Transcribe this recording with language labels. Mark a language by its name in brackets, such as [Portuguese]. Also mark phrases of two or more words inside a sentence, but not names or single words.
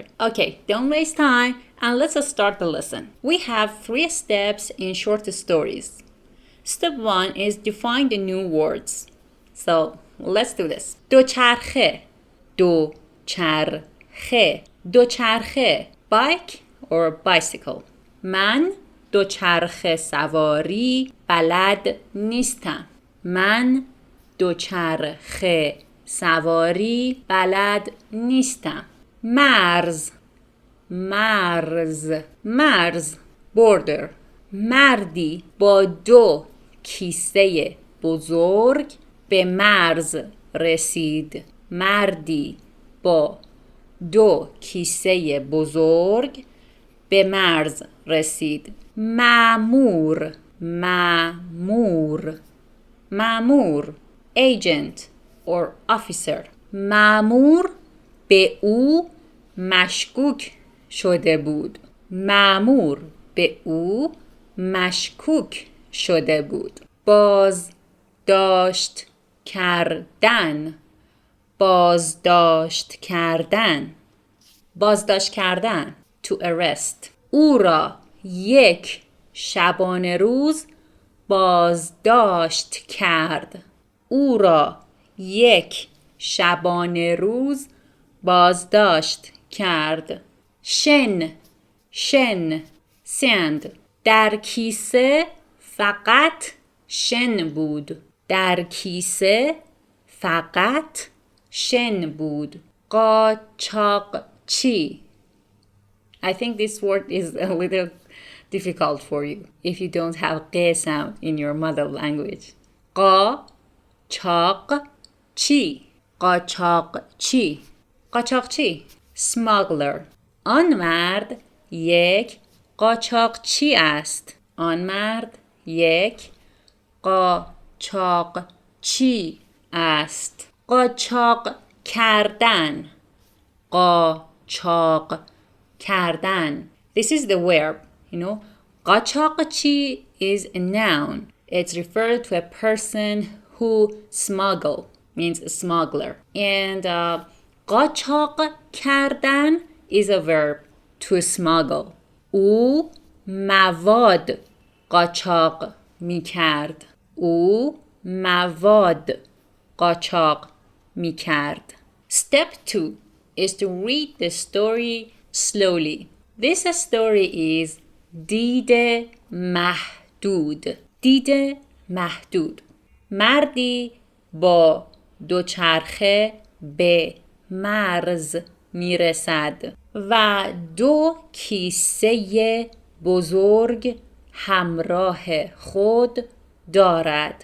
[English] Okay, don't waste time and let's start the lesson. We have 3 steps in short stories. Step 1 is define the new words. So let's do this. [Persian] دوچرخه دوچرخه دوچرخه [English] bike or bicycle. [Persian] من دوچرخه سواری بلد نیستم. من دوچرخه سواری بلد نیستم. مرز مرز مرز border. مردی با 2 کیسه بزرگ به مرز رسید. مردی با 2 کیسه بزرگ به مرز رسید. مأمور مأمور مأمور [English] agent or officer. [Persian] مأمور به او مشکوک شده بود. مأمور به او مشکوک شده بود. بازداشت کردن بازداشت کردن بازداشت کردن [English] to arrest. [Persian] او را 1 شبانه روز بازداشت کرد. او را 1 شبانه روز بازداشت کرد. شن شن sand. در کیسه فقط شن بود. در کیسه فقط شن بود. قاچاقچی. [English] I think this word is a little difficult for you if you don't have ق sound in your mother language. [Persian] قاچاقچی قاچاقچی قاچاقچی smuggler. آن مرد 1 قاچاقچی است. آن مرد 1 قاچاقچی است. قاچاق کردن قاچاق کردن. [English] This is the verb, you know. قاچاقچی is a noun. It's referred to a person who smuggle, means a smuggler. And [Persian] قاچاق کردن [English] is a verb, to smuggle. [Persian] او مواد قاچاق می کرد. او مواد قاچاق می کرد. [English] Step 2 is to read the story slowly. This story is [Persian] دید محدود. دید محدود. مردی با دوچرخه به مرز میرسد و 2 کیسه بزرگ همراه خود دارد.